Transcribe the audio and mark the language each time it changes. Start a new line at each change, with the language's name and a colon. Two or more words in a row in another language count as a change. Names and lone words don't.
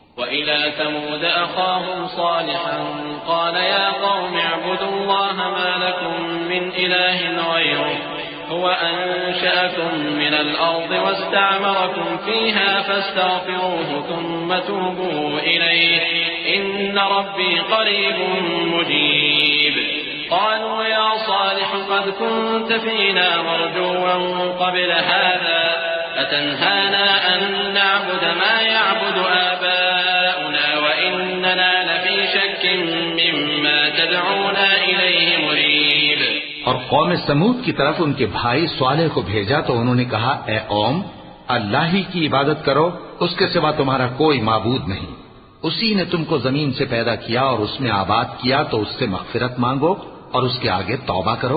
Arabic: وإلى ثمود أخاهم صالحا قال يا قوم اعبدوا الله ما لكم من إله غيره هو أنشأكم من الأرض واستعمركم فيها فاستغفروه ثم توبوا إليه إن ربي قريب مجيب. قالوا يا صالح قد كنت فينا مرجوا قبل هذا أتنهانا أن نعبد ما يعبد آباؤنا وإننا لفي شك مما تدعونا إليه مريب.
Urdu: اور قوم ثمود کی طرف ان کے بھائی صالح کو بھیجا تو انہوں نے کہا، اے قوم، اللہ ہی کی عبادت کرو، اس کے سوا تمہارا کوئی معبود نہیں. اسی نے تم کو زمین سے پیدا کیا اور اس میں آباد کیا، تو اس سے مغفرت مانگو اور اس کے آگے توبہ کرو.